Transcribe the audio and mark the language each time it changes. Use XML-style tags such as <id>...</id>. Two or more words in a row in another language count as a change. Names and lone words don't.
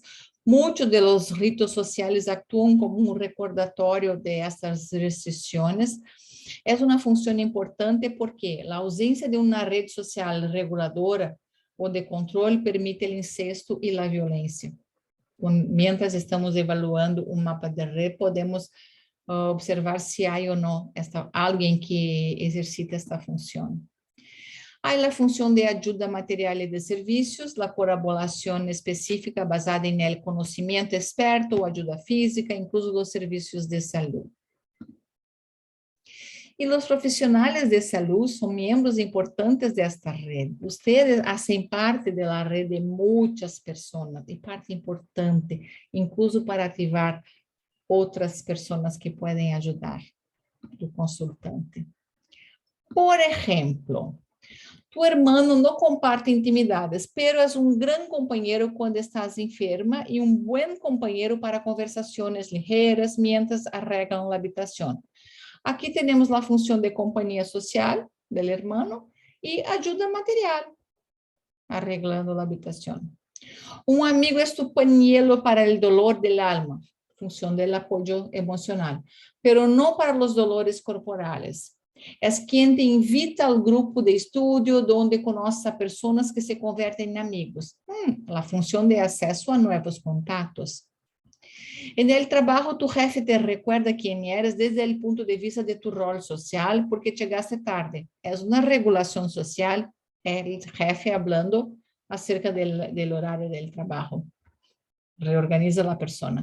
<es>Muchos de los ritos sociales actúan como un recordatorio de estas restricciones. Es una función importante porque la ausencia de una red social reguladora o de control permite el incesto y la violencia. Mientras estamos evaluando</es> <pt>um mapa de red, podemos observar se há ou não alguém que exercita esta função. Há a função de ajuda material e de serviços, a colaboração específica basada em el conhecimento experto ou ajuda física, incluso os serviços de saúde. E os profissionais de saúde são membros importantes desta rede.</pt> <es>Ustedes hacen parte de la red</es> <pt>de muitas pessoas, e parte importante, incluso para ativar outras pessoas que podem ajudar o consultante. Por exemplo,</pt> <es>tu hermano</es> <pt>não comparte intimidades, pero é um grande companheiro quando estás enferma e um bom companheiro para conversações ligeiras mientras arreglam a habitação. Aqui temos a função de companhia social do hermano e ajuda material, arreglando a habitação. Um amigo é</pt> <es>tu pañuelo</es> <pt>para o</pt> <es>dolor del alma,</es> <pt>função do apoio emocional, pero não para os</pt> <es>dolores corporales.</es> <pt>É quem te invita ao grupo de estudo, onde</pt> <es>conoces a</es> <pt>pessoas que se convertem em amigos. A função de acesso a novos contatos.</pt> <es>En el trabajo, tu jefe te recuerda quién eres desde el punto de vista de tu rol social porque llegaste tarde. Es una regulación social, el jefe hablando acerca del horario del trabajo. Reorganiza la persona.</es>